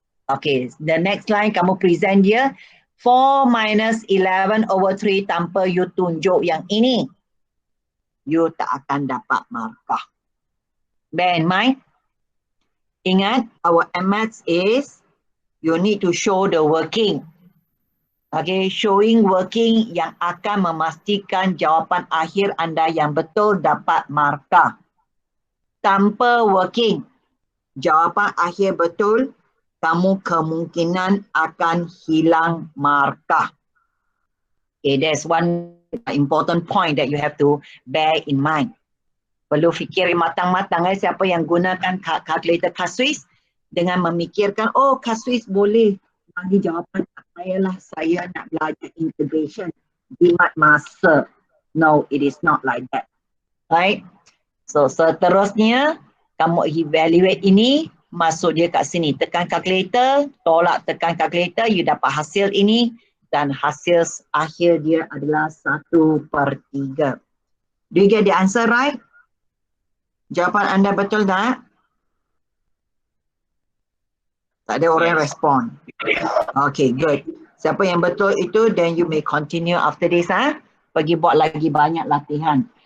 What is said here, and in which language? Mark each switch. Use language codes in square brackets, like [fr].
[ms] Okay, [en] the next line [ms] kamu present dia. 4 minus 11/3 tanpa you tunjuk yang ini. You tak akan dapat markah. [en] Bear in mind. Ingat, our MX is you need to show the working. [ms] Okay, showing working yang akan memastikan jawapan akhir anda yang betul dapat markah. Tanpa working, jawapan akhir betul, kamu kemungkinan akan hilang markah. [en] Okay, that's one important point that you have to bear in mind. [ms] Perlu fikir matang-matang siapa yang gunakan kalkulator Casuis dengan memikirkan, oh Casuis boleh bagi jawapan, ayolah saya nak belajar integration, jimat masa. [en] No, it is not like that. Right? So seterusnya, kamu evaluate ini, [ms] masuk dia kat sini. Tekan calculator, tolak tekan calculator, you dapat hasil ini dan hasil akhir dia adalah 1/3. [en] Do you get the answer right? [ms] Jawapan anda betul tak? Tak ada orang respon. Okay, good. Siapa yang betul itu, [en] then you may continue after this. [ms] Pergi buat lagi banyak latihan.